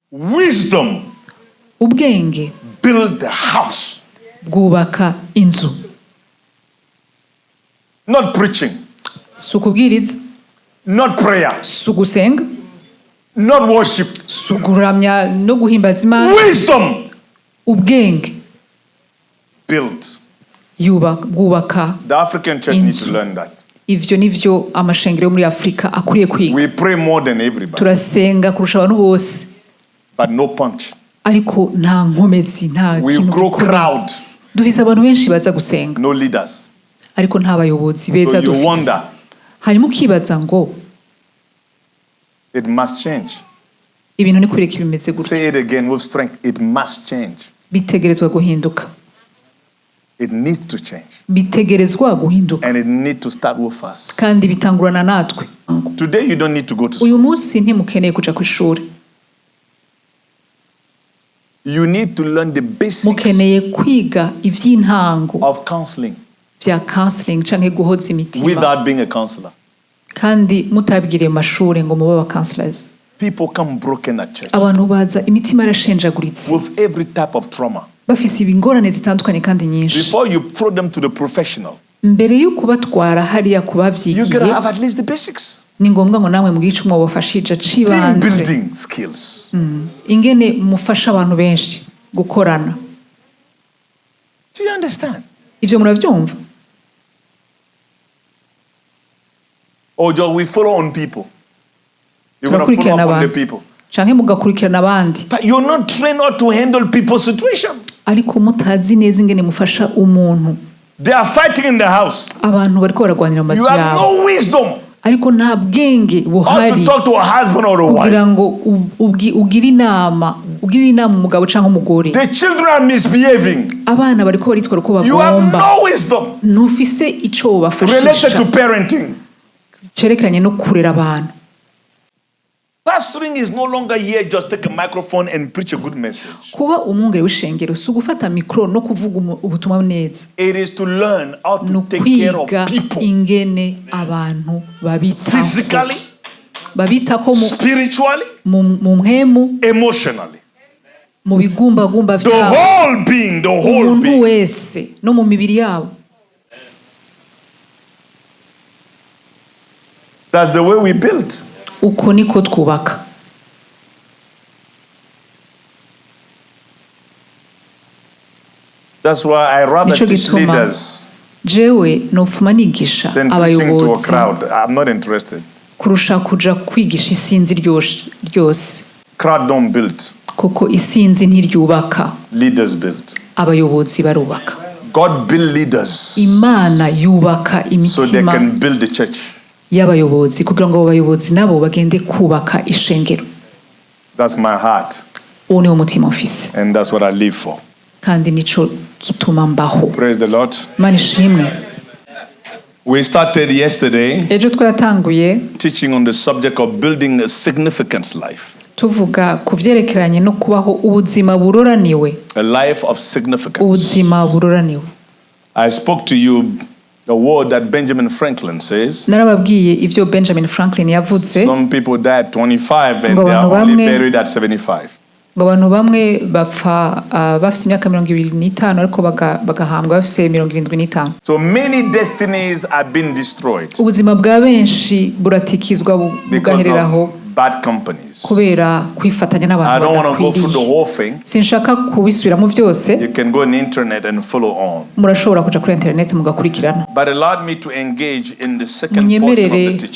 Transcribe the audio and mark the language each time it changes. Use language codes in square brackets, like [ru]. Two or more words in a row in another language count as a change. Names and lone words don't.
[en] Wisdom. [rn] Ubwenge. [en] Build the house. [rn] Bwubaka inzu. [en] Not preaching. [rn] Sukubwiriza. [en] Not prayer. [rn] Sugusenga. [en] Not worship. [rn] Suguramya no guhimbaza Imana. [en] Wisdom. [rn] Ubwenge. [en] Build. [rn] Bwubaka. [en] The African church needs to learn that. [rn] Ivyo nivyo amashengero muri Afrika akuriye kwiga. [en] We pray more than everybody. [rn] Turasenga kurusha abantu bose. [en] But no punch. [rn] Ariko nta nkomezi nta kintu. [en] We grow crowd. [rn] Dufise abantu benshi baza gusenga. [en] No leaders. [rn] Ariko nta bayobozi beza dufise. [en] So you wonder. [rn] Hanyuma ukibaza ngo [en] it must change. [rn] Ibintu ni kureka bimeze gutya. [en] Say it again with strength. It must change. [rn] Bitegerezwa guhinduka. [en] It needs to change. [rn] Bitegerezwa guhinduka. [en] And it needs to start with us. [rn] Kandi bitangurana natwe. [en] Today you don't need to go to school. [rn] Uyu munsi ntimukeneye kuja ku ishuri. [en] You need to learn the basics. [rn] Mukeneye kwiga ivy'intango. [en] Of counseling. [rn] Vya counseling canke guhoza imitima. [en] Without being a counselor. [rn] Kandi mutabigiriye amashuri ngo mube aba counselors. [en] People come broken at church. [rn] Abantu baza imitima yarashenjaguritse. [en] With every type of trauma. [rn] Bafise ibingorane zitandukanye kandi nyinshi. [en] Before you throw them to the professional. [rn] Mbere yo kubatwara hariya kubavyigiye. [en] You gotta have at least the basics. [rn] Ni ngombwa ngo namwe mugice umwe wabafashije cibanze. [en] Team building skills. [rn] Ingene mufasha abantu benshi gukorana. [en] Do you understand? [rn] Ivyo muravyumva? [en] Or just we follow on people. You're going to follow up on the people. [rn] Canke mugakurikirana abandi. [en] But you're not trained how to handle people's situation. [rn] Ariko mutazi neza ingene mufasha umuntu. [en] They are fighting in the house. [rn] Abantu bariko baragwanira mu mazu yabo. [en] You have no wisdom. [rn] Ariko nta bwenge buhari. [en] How to talk to a husband or a wife. [rn] Kugira ngo ugire inama umugabo canke umugore. [en] The children are misbehaving. [rn] Abana bariko baritwara uko bagomba. [en] You have no wisdom. [rn] Ntufise ico bafashisha. [en] Related to parenting. [rn] Cerekeranye no kurera abantu. [en] Pastoring is no longer here just take a microphone and preach a good message. [rn] Kuba umwungere w'ishengero si ugufata mikro no kuvuga ubutumwa neza. [en] It is to learn how to take care of people. [rn] Ingene abantu babita. [en] Physically, [rn] babitako [en] spiritually, [rn] mu mpemu, [en] emotionally. [rn] Mu bigumbagumba vyabo. [en] The whole being, the whole being. [rn] Uwowese no mu mibiri yabo. [en] That's the way we build. [rn] Uko niko twubaka. [en] That's why I rather teach leaders [rn] jewe nofuma nigisha abayobozi. [en] I'm not interested. [rn] Kurusha kuja kwigisha isinzi ryose. [en] Crowd don't build. [rn] Kuko isinzi ntiryubaka. [en] Leaders build. [rn] Abayobozi barubaka. [en] God build leaders. [rn] Imana yubaka imitima. [en] So they can build the church. [rn] Y'abayobozi kugira ngo abayobozi nabo bagende kubaka ishengero. [en] That's my heart. [rn] Uwo ni umutima mfise. [en] And that's what I live for. [rn] Kandi nico kituma mbaho. [en] Praise the Lord. [rn] Imana ishimwe. [en] We started yesterday [rn] ejo twaratanguye [en] teaching on the subject of building a significant life. [rn] Tuvuga kuvyerekeranye no kubaho ubuzima buroraniwe. [en] A life of significance. [rn] Ubuzima buroraniwe. [en] I spoke to you the word that Benjamin Franklin says. [rn] Narababwiye ivyo Benjamin Franklin yavuze. [en] Some people die at 25 and they are only buried at 75. [rn] Ngo abantu bamwe bapfa bafise imyaka 25 ariko bagahambwa bafise 75. [en] So many destinies are being destroyed. [rn] Ubuzima bwa benshi buratikizwa bugahereraho. [en] Bad companies. [rn] Kubera kwifatanya n'abantu. [en] I don't want to go through the whole thing. [rn] Sinshaka kubisubiramo byose. [en] You can go on the internet and follow on. [rn] Murashobora kuja kuri internet mugakurikirana. [en] But allowed me to engage in the second portion of the teaching.